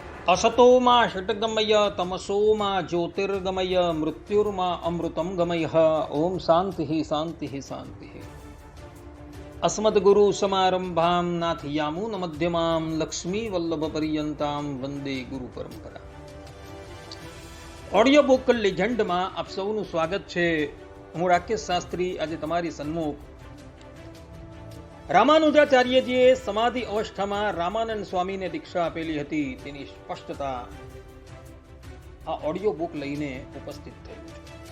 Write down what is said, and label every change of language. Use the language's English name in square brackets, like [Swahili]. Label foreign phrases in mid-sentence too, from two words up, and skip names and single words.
[Sanskrit] असतोमा षट्गमय तमसोमा ज्योतिर्गमय मृत्युर्मा अमृतं गमय। ओम शांति शांति शांति। अस्मद्गुरु समारंभां नाथयामुन मध्यमां लक्ष्मी वल्लभ पर्यंतां वंदे गुरु परंपरा। [Gujarati] ઓડિયો બુક લેજન્ડમાં આપ સૌનું સ્વાગત છે. હું રાકેશ શાસ્ત્રી આજે તમારી સન્મુખ રામાનુજાચાર્યજીએ સમાધિ અવસ્થામાં રામાનંદ સ્વામીને દીક્ષા આપેલી હતી તેની સ્પષ્ટતા આ ઓડિયો બુક લઈને ઉપસ્થિત થયું છે.